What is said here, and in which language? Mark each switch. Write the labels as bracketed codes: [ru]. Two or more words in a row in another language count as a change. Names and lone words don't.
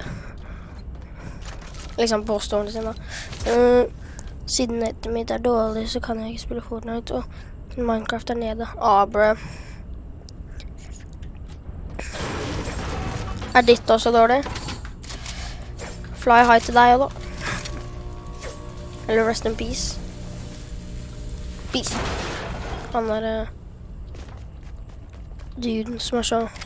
[no] Liksom påstående sin da. Siden nettet mitt er dårlig, så kan jeg ikke spille Fortnite, og Minecraft er nede. Bro. Er ditt også dårlig? [en] Fly high [no] til deg da. Eller [en] rest in peace. Peace. [no] Han er duden som er så...